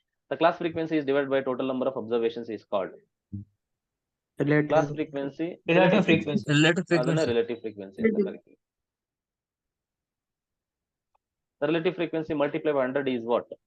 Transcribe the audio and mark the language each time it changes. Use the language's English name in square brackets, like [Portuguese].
[English] The class frequency is divided by total number of observations is called class frequency. Relative frequency. [Kannada] ಅದನ್ನ relative frequency ಅಂತ ಕರೀತೀವಿ. [English] The relative frequency multiplied by 100 is what?